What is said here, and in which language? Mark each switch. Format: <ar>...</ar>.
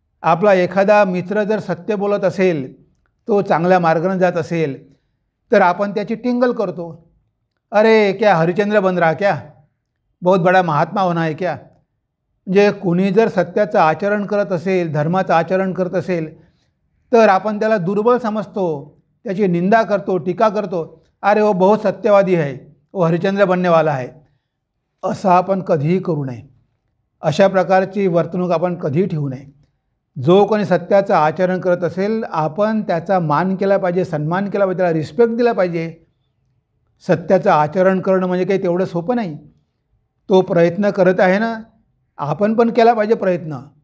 <mr>आपला एखादा मित्र जर सत्य बोलत असेल, तो चांगल्या मार्गाने जात असेल, तर आपण त्याची टिंगल करतो.</mr> <hi>अरे क्या हरिश्चंद्र बन रहा क्या, बहुत बड़ा महात्मा होना है क्या.</hi> <mr>म्हणजे कोणी जर सत्याचं आचरण करत असेल, धर्माचं आचरण करत असेल, तर आपण त्याला दुर्बल समजतो, त्याची निंदा करतो, टीका करतो.</mr> <hi>अरे वो बहुत सत्यवादी है, वो हरिश्चंद्र बनने वाला है.</hi> <mr>असं आपण कधीही करू नये. अशा प्रकारची वर्तणूक आपण कधीही ठेवू नये. जो कोणी सत्याचं आचरण करत असेल, आपण त्याचा मान केला पाहिजे, सन्मान केला पाहिजे, त्याला रिस्पेक्ट दिला पाहिजे. सत्याचं आचरण करणं म्हणजे काही तेवढं सोपं नाही. तो प्रयत्न करत आहे ना, आपण पण केला पाहिजे प्रयत्न.</mr>